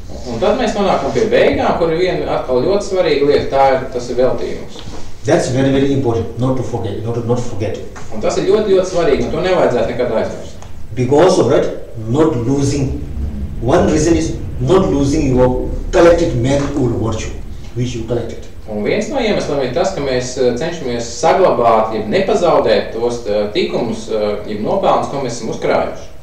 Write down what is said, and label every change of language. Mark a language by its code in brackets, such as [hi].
[lv] Un tad mēs nonākam pie beigām, kur ir viena atkal ļoti svarīga lieta, tas ir veltījums. [en] That's very, very important, not to forget. [lv] Un tas ir ļoti, ļoti svarīgi, un to nevajadzētu nekad aizmirst. [en] Because of that, not losing. One reason is not losing your collected merit or virtue, which you collected. [lv] Un viens no iemesliem ir tas, ka mēs cenšamies saglabāt, ja nepazaudēt tos tikumus, ja nopelnus, ko mēs esam uzkrājuši.